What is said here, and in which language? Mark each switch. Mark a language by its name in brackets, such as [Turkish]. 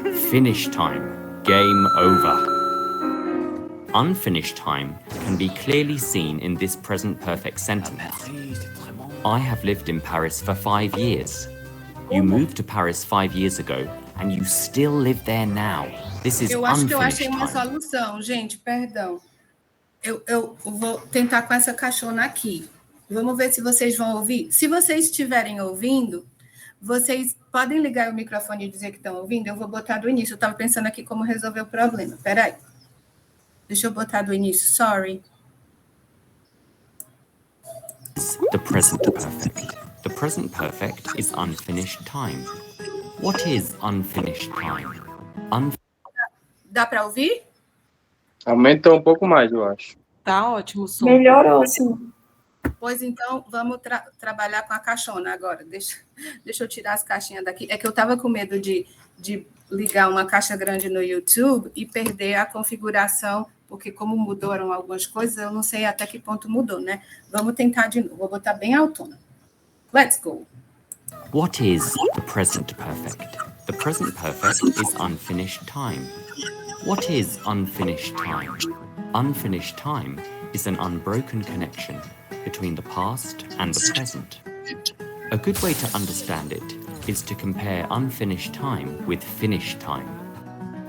[English] Finish time, game over. Unfinished time can be clearly seen in this present perfect sentence. I have lived in Paris for 5 years. You moved to Paris 5 years ago and you still live there now. This is [Portuguese] Eu acho que eu achei [English] unfinished [Portuguese] uma [English] time. [Portuguese] solução, gente, perdão. Eu vou tentar com essa caixona aqui. Vamos ver se vocês vão ouvir. Se vocês estiverem ouvindo, vocês podem ligar o microfone e dizer que estão ouvindo? Eu vou botar do início. Eu estava pensando aqui como resolver o problema. Peraí. Deixa eu botar do início. [English] Sorry. The present perfect. The present perfect is unfinished time. What is unfinished time? [Portuguese] Dá para ouvir? Aumentou um pouco mais, eu acho. Tá ótimo o som. Melhorou, sim. Pois então, vamos trabalhar com a caixona agora. Deixa eu tirar as caixinhas daqui. É que eu estava com medo de ligar uma caixa grande no YouTube e perder a configuração, porque como mudaram algumas coisas, eu não sei até que ponto mudou, né? Vamos tentar de novo. Vou botar bem autona. [English] Let's go. What is the present perfect? The present perfect is unfinished time. What is unfinished time? Unfinished time is an unbroken connection between the past and the present. A good way to understand it is to compare unfinished time with finished time.